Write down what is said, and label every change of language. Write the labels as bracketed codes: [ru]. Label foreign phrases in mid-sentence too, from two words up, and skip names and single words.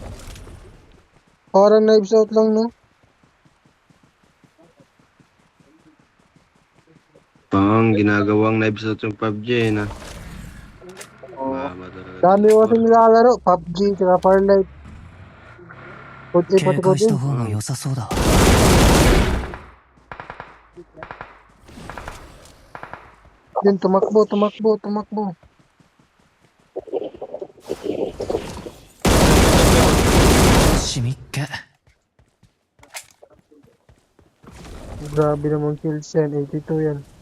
[tl] Parang knives out lang, no? Pang ginagawang knives out yung PUBG na. Oo. Mama talaga. Dami ko kasi nilalaro. PUBG, tsaka Farlight. Kotse, [ja] 警 [tl] pati [ja] 戒 [tl] kotse. [ja] した方が良さそうだわ [tl] Yun, tumakbo, tumakbo, tumakbo. Shimikke. Grabe naman kills yan. 82 yan.